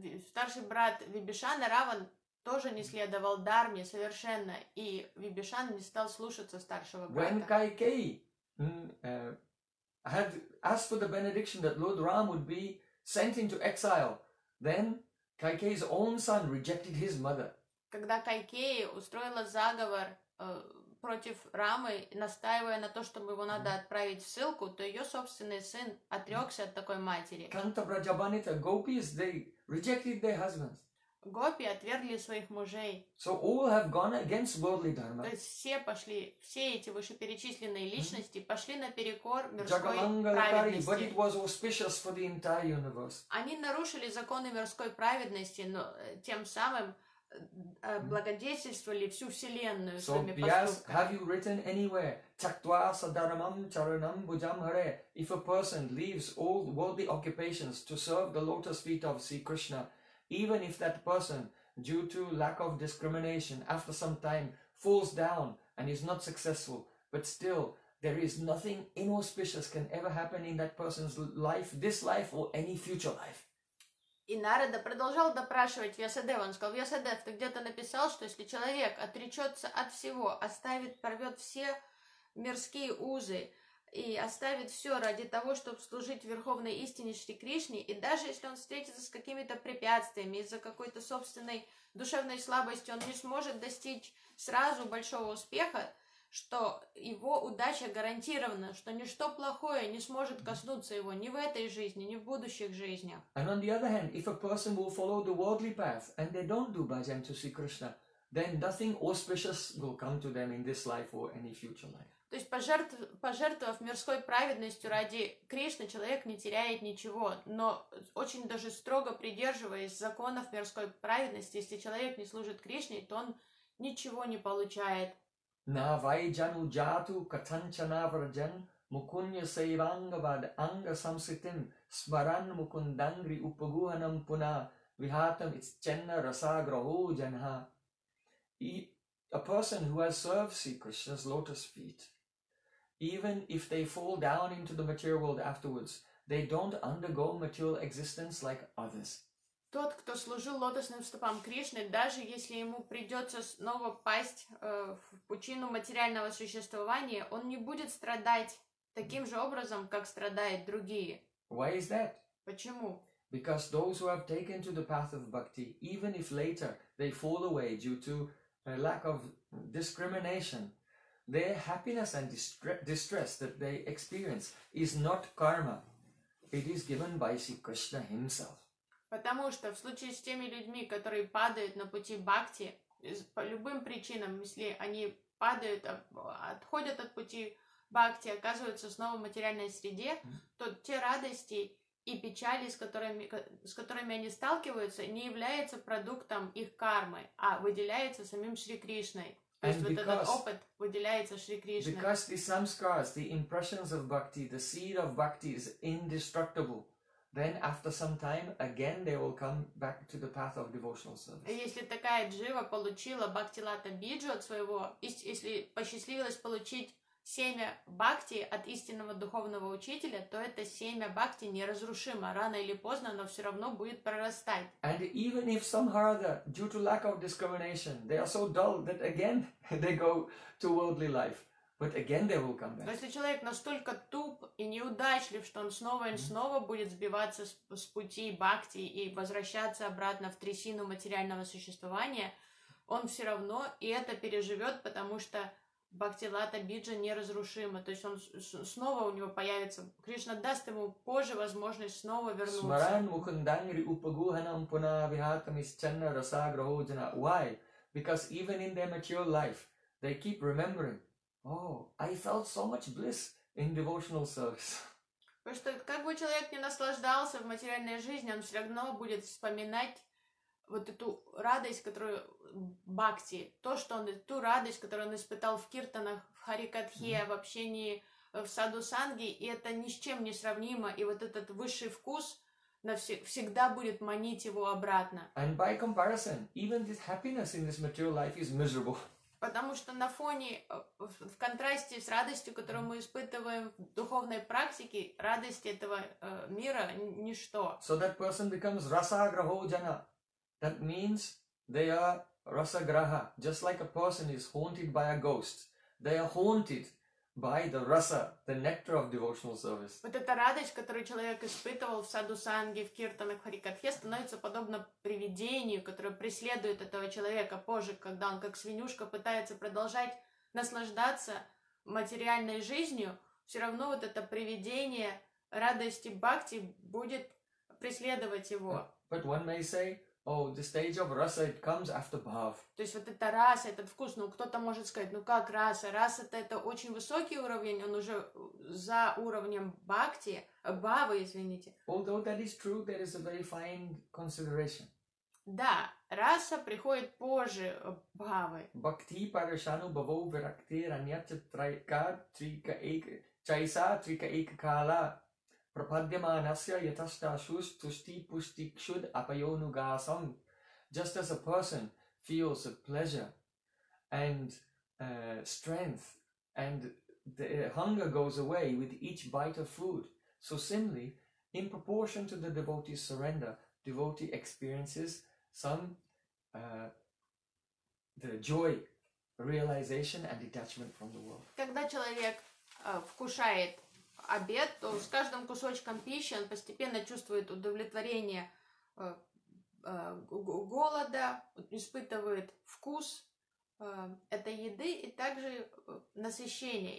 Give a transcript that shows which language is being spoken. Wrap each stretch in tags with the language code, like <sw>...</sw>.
<ru>Старший брат Вибишана, Раван, тоже не следовал дарме совершенно, и Вибишан не стал слушаться старшего брата.</ru> <en>When Kaikeyi had asked for the benediction that Lord Ram would be sent into exile, then Kaikeyi's own son rejected his mother.</en> <ru>Когда Кайкеи устроила заговор против Рамы, настаивая на то, чтобы его надо отправить в ссылку, то ее собственный сын отрекся от такой матери.</ru> <en>Канта Браджабанита, gopis, they rejected their husbands.</en> <ru>Гопи отвергли своих мужей.</ru> <en>So all have gone against worldly dharma.</en> <ru>То есть все пошли, все эти вышеперечисленные личности пошли наперекор мирской праведности.</ru> <en>But it was auspicious for the entire universe.</en> <ru>Они нарушили законы мирской праведности, но тем самым благодетельствовали всю вселенную</ru> <en>so</en> <ru>своими поступками.</ru> <en>Have you written anywhere?</en> <sa>Чактва садармам чаранам буджам харе.</sa> <en>If a person leaves all worldly occupations to serve the lotus feet of Sri Krishna, even if that person, due to lack of discrimination, after some time falls down and is not successful, but still, there is nothing inauspicious can ever happen in that person's life, this life or any future life.</en> <ru>И Нарада продолжал допрашивать Вьясадева. Он сказал: Вьясадев, ты где-то написал, что если человек отречется от всего, оставит, порвет все мирские узы и оставит все ради того, чтобы служить Верховной Истине Шри Кришне, и даже если он встретится с какими-то препятствиями, из-за какой-то собственной душевной слабости, он не сможет достичь сразу большого успеха, что его удача гарантирована, что ничто плохое не сможет коснуться его ни в этой жизни, ни в будущих жизнях.</ru> <en>And on the other hand, if a person will follow the worldly path and they don't do bhajan to Sri Krishna, then nothing auspicious will come to them in this life or any future life.</en> <ru>То есть пожертвовав мирской праведностью ради Кришны, человек не теряет ничего. Но очень даже строго придерживаясь законов мирской праведности, если человек не служит Кришне, то он ничего не получает.</ru> <sa>На вайджану джату катанчана враджан мукунья сайвангавад анга самситин сваран мукундангри упагуханам пуна вихатам иччанна раса грахо джанха.</sa> <en>A person who has served Sri Krishna's lotus feet, even if they fall down into the material world afterwards, they don't undergo material existence like others.</en> <ru>Тот, кто служил лотосным стопам Кришны, даже если ему придется снова пасть в пучину материального существования, он не будет страдать таким же образом, как страдают другие.</ru> <en>Why is that?</en> <ru>Почему?</ru> <en>Because those who have taken to the path of bhakti, even if later they fall away due to a lack of discrimination, their happiness and distress that they experience is not karma. It is given by Sri Krishna himself.</en> <ru>Потому что в случае с теми людьми, которые падают на пути бхакти, по любым причинам, если они падают, отходят от пути бхакти, оказываются снова в материальной среде, то те радости и печали, с которыми они сталкиваются, не являются продуктом их кармы, а выделяются самим Шри Кришной. То есть вот этот опыт выделяется Шри Кришной.</ru> <en>Because the samskaras, the impressions of bhakti, the seed of bhakti is indestructible. Then after some time, again they will come back to the path of devotional service.</en> <ru>Если такая джива получила бхактилата биджу от своего, если посчастливилось получить семя бхакти от истинного духовного учителя, то это семя бхакти неразрушимо. Рано или поздно оно все равно будет прорастать.</ru> <en>And even if somehow, due to lack of discrimination, they are so dull that again they go to worldly life. But again they will come back.</en> <ru>Но если человек настолько туп и неудачлив, что он снова и снова будет сбиваться с пути бхакти и возвращаться обратно в трясину материального существования, он все равно и это переживет, потому что бхактилата биджа неразрушима. То есть он снова у него появится. Кришна даст ему позже возможность снова вернуться.</ru> <sa>Смаран мухандайри упагуханам пуна вихатам исчанна раса граходжана.</sa> <en>Why? Because even in their mature life, they keep remembering. Oh, I felt so much bliss in devotional service.</en> <ru>Потому что как бы человек ни наслаждался в материальной жизни, он все равно будет вспоминать вот эту радость, которую бхакти, то, что он, ту радость, которую он испытал в киртанах, в харикатхе, в общении в саду санги, и это ни с чем не сравнимо, и вот этот высший вкус всегда будет манить его обратно.</ru> <en>And by comparison, even this happiness in this material life is miserable.</en> <ru>Потому что на фоне, в контрасте с радостью, которую мы испытываем в духовной практике, радость этого мира – ничто.</ru> <en>So that person becomes rasa-graho-jana. That means they are rasa-graha. Just like a person is haunted by a ghost, they are haunted by the rasa, the nectar of devotional service.</en> <ru>Вот эта радость, которую человек испытывал в саду санги, в киртанах, в харикатхе, становится подобно привидению, которое преследует этого человека позже, когда он как свинюшка пытается продолжать наслаждаться материальной жизнью, все равно вот это привидение радости бхакти будет преследовать его.</ru> <en>But one may say, oh, the stage of rasa, it comes after bhav.</en> <ru>То есть вот эта раса, этот вкус, ну кто-то может сказать, ну как раса? Раса это очень высокий уровень, он уже за уровнем бхакти, бхавы, извините.</ru> <en>Although that is true, there is a very fine consideration.</en> <ru>Да, раса приходит позже бхавы.</ru> <sa>Бхакти парашану бхаво виракти раньяча трайка трика эйка чайса трика эйка кала. Prapadyamanasya yatastha shush tushti pushti kshud apayonugasam.</sa> <en>Just as a person feels a pleasure and strength and the hunger goes away with each bite of food, so similarly, in proportion to the devotee's surrender, devotee experiences some the joy, realization and detachment from the world.</en> <ru>Когда человек вкушает обед, то с каждым кусочком пищи он постепенно чувствует удовлетворение голода, испытывает вкус этой еды и также насыщение.</ru>